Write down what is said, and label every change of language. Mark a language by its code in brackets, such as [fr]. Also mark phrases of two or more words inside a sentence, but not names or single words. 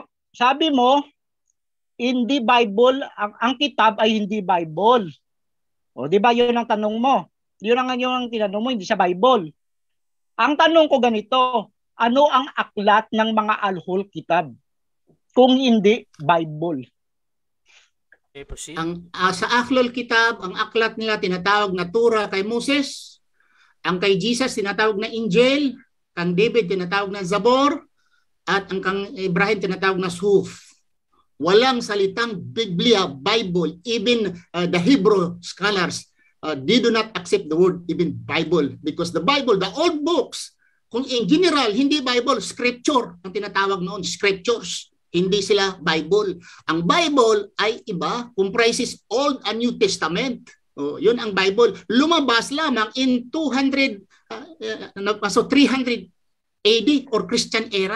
[tl] Sabi mo, hindi Bible, ang kitab ay hindi Bible. O, di ba yun ang tanong mo? Yun ang tinanong mo, hindi sa Bible. Ang tanong ko ganito, ano ang aklat ng mga [ar] أهل الكتاب? [tl] Kung hindi Bible. [en] Okay, proceed. [tl] Sa [ar] أهل الكتاب, [tl] ang aklat nila tinatawag na Torah kay Moses. Ang kay Jesus tinatawag na Injil. Kang David tinatawag na Zabor. At ang kang Ibrahim tinatawag na Suhuf. Walang salitang Biblia, Bible, [en] even the Hebrew scholars, they do not accept the word even Bible because the Bible, the old books, [tl] kung [en] in general, [tl] hindi Bible, scripture, ang tinatawag noon, scriptures, hindi sila Bible. Ang Bible ay iba, [en] comprises Old and New Testament. [tl] Yun ang Bible. Lumabas lamang [en] in 300 AD or Christian era.